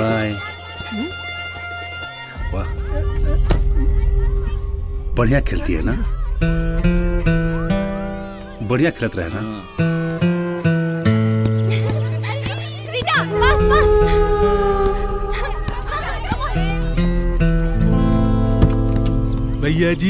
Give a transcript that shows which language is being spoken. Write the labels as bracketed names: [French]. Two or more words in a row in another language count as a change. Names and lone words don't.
[Bhojpuri] बाय। वाह बढ़िया खेलती है ना बढ़िया खेलत रहे ना [English] Rita, fast, fast. [Bhojpuri] भैया जी